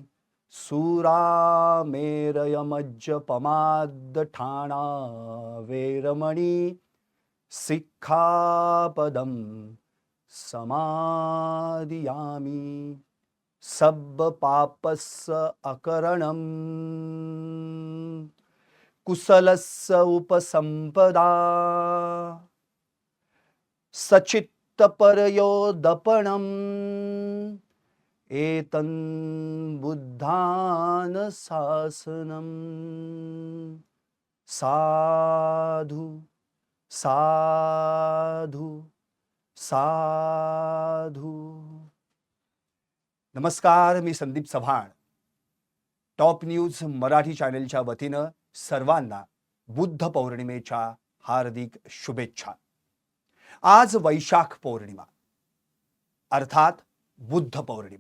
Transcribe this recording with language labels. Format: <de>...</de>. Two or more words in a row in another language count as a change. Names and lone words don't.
<pi>सूरामेरयमज्जपमाद्दठाना वेरमणि सिक्खापदं समादियामि। सब्बपापस्य अकरणं कुशलस्य उपसंपदा। सचित्तपरयोदपणम् एतं बुद्धानुशासनम्। साधु साधु साधु।</pi> <mr>नमस्कार, मी संदीप चव्हाण. टॉप न्यूज मराठी चॅनलच्या वतीनं सर्वांना बुद्ध पौर्णिमेच्या हार्दिक शुभेच्छा. आज वैशाख पौर्णिमा अर्थात बुद्ध पौर्णिमा.</mr>